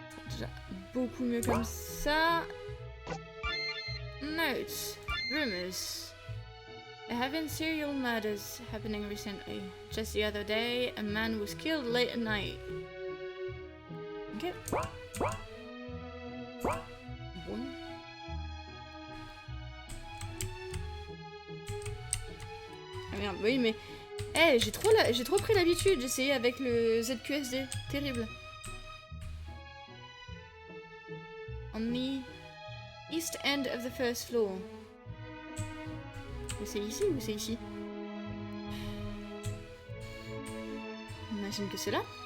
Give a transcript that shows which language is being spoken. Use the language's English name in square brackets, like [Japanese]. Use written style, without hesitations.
[French] Déjà beaucoup mieux comme ça. [English] Notes, rumors. There have been serial murders happening recently. Just the other day, a man was killed late at night. Ok. [French] Bon. Ah merde, oui mais... Eh, j'ai trop pris l'habitude, j'essayais avec le ZQSD. Terrible. [English] On the east end of the first floor. [French] C'est ici ou c'est ici? J'imagine que c'est là.